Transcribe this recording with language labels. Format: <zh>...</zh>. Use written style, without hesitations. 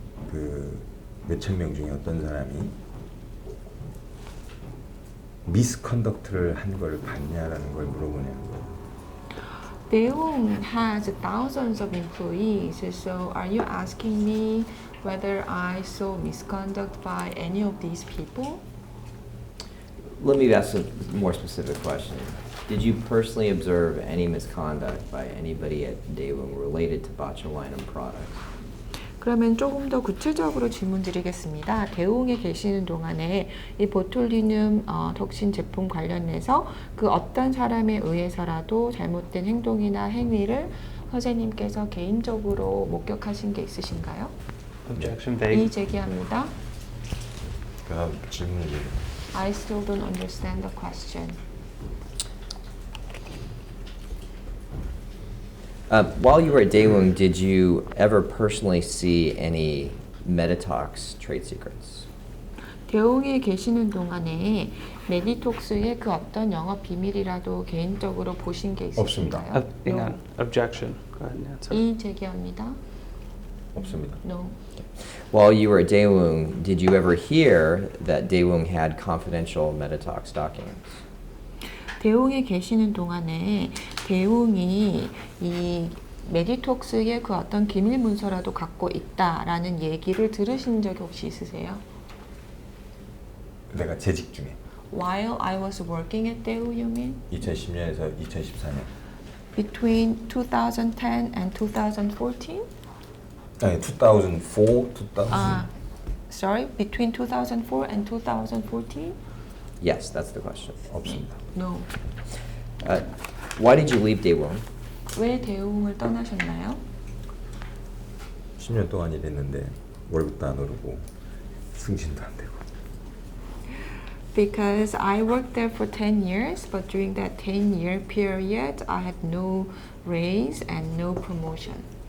<ko>그 몇천 명 중에 어떤 사람이 미스컨덕트를 한 걸 봤냐라는 걸 물어보냐는 거예요.</ko> <en>Daewoo has thousands of employees, so are you asking me whether I saw misconduct by any of these people? Let me ask a more specific question. Did you personally observe any misconduct by anybody at Daewoo related to botulinum products?</en> <ko>그러면 조금 더 구체적으로 질문 드리겠습니다. 대웅에 계시는 동안에 이 보툴리눔 톡신 제품 관련해서 그 어떤 사람에 의해서라도 잘못된 행동이나 행위를 선생님께서 개인적으로 목격하신 게 있으신가요?</ko> <en>Objection</en> <ko>이의</ko> <en>vague.</en> <ko>제기합니다. 그다음 질문을</ko> <en>I still don't understand the question. While you were at Daewoo, did you ever personally see any Meditox trade secrets?</en> <ko>대웅에 계시는 동안에 메디톡스의 그 어떤 영업 비밀이라도 개인적으로 보신 게 없습니다. 있으신가요?</ko> <en>Hang on. Objection. Go ahead and answer.</en> <ko>이의 제기합니다. 없습니다.</ko> <en>No. While you were at Daewoo, did you ever hear that Daewoo had confidential Meditox documents?</en> <ko>대웅에 계시는 동안에 대웅이 이 메디톡스의 그 어떤 기밀 문서라도 갖고 있다라는 얘기를 들으신 적이 혹시 있으세요? 내가 재직 중에</ko> <en>While I was working at Daewoo, you mean?</en> <ko>2010년에서 2014년</ko> <en>Between 2010 and 2014?</en> <ko>아니 2004, 2000</ko> <en>Sorry, between 2004 and 2014? Yes, that's the question.</en> <ko>없습니다.</ko> <en>No. Why did you leave Daewoo?</en> <ko>왜 대웅을 떠나셨나요? 10년 동안 일했는데 월급도 안 오르고 승진도 안 되고.</ko> <en>Because I worked there for 10 years, but during that 10-year period, I had no raise and no promotion.</en>